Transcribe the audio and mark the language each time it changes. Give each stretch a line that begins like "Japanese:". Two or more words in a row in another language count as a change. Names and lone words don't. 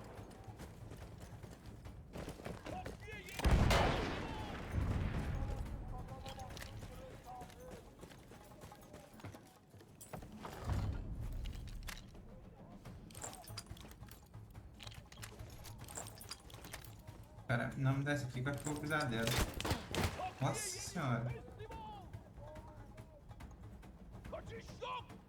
Turkish: Takviye yedi.
Portuguese: Cara, não me desce aqui que vai ficar o pesadelo. Nossa senhora.
Turkish: Teslim ol. Kaçış yok.